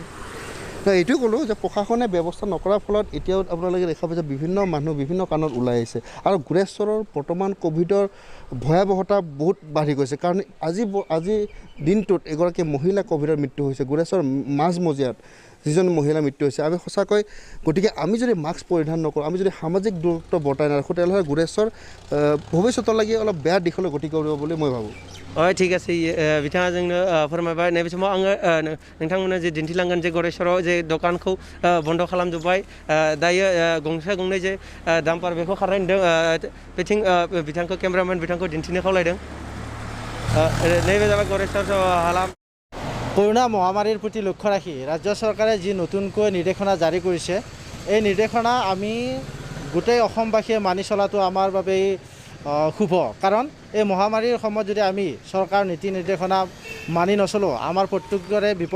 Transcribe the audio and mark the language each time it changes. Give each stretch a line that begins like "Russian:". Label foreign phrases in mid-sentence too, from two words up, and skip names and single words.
Assamese: এইটোৱে ক'লোঁ যে প্ৰশাসনে ব্যৱস্থা নকৰাৰ ফলত এতিয়াও আপোনালোকে দেখা পাইছে বিভিন্ন মানুহ বিভিন্ন কাৰণত ওলাই আহিছে আৰু গোৰেশ্বৰৰ বৰ্তমান ক'ভিডৰ ভয়াৱহতা বহুত বাঢ়ি গৈছে কাৰণ আজি দিনটোত এগৰাকী মহিলা ক'ভিডৰ মৃত্যু হৈছে গোৰেশ্বৰ মাজমজিয়াত যিজন মহিলা মৃত্যু হৈছে আমি সঁচাকৈ গতিকে আমি যদি মাস্ক পৰিধান নকৰোঁ আমি যদি সামাজিক দূৰত্ব বৰ্তাই নাৰাখোঁ তেতিয়াহ'লে গোৰেশ্বৰ ভৱিষ্যতলৈকে অলপ বেয়া দিশলৈ গতি কৰিব বুলি মই ভাবোঁ হয় ঠিক আছে
Bodo: बिथाङा जोंनो फोरमायबाय नैबे समाव आङो नोंथांमोननो जे दिन्थिलांगोन जे गरेश्वराव जे दखानखौ बन्द खालामजोब्बाय दायो गंसे गंनै जे दाम्पार बेखौ खारनाय नुदों बेथिं बिथांखौ केमेरामेन बिथांखौ दिन्थिनो खावलायदों नैबे जाबाय गरेश्वर हालाम
Assamese: কৰোনা মহামাৰীৰ প্ৰতি লক্ষ্য ৰাখি ৰাজ্য চৰকাৰে যি নতুনকৈ নিৰ্দেশনা জাৰি কৰিছে এই নিৰ্দেশনা আমি গোটেই অসমবাসীয়ে মানি চলাটো আমাৰ বাবে শুভ কাৰণ এই মহামাৰীৰ সময়ত যদি আমি চৰকাৰ নীতি নিৰ্দেশনা মানি নচলোঁ আমাৰ প্ৰত্যেকৰে